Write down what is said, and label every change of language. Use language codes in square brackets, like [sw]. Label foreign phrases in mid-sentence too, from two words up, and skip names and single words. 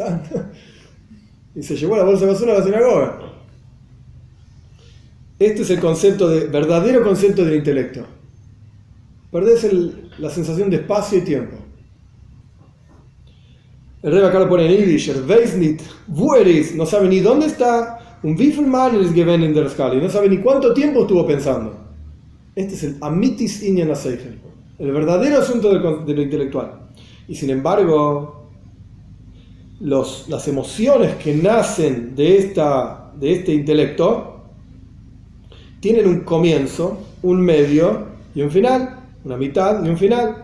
[es] Y se llevó la bolsa de basura a la sinagoga. Este es el verdadero concepto del intelecto. Perdés la sensación de espacio y tiempo. El Rebbe acá lo pone en Yiddish, [yi] ווייס נישט וווּ איז, [es] no sabe ni dónde está, [yi] ווי פֿיל מאָל איז געווען אין דער סקאַלע, [es] y no sabe ni cuánto tiempo estuvo pensando. Este es el [he] אמיתית ענין השכל, [es] el verdadero asunto de lo intelectual. Y sin embargo, las emociones que nacen de este intelecto tienen un comienzo, un medio y un final, una mitad y un final.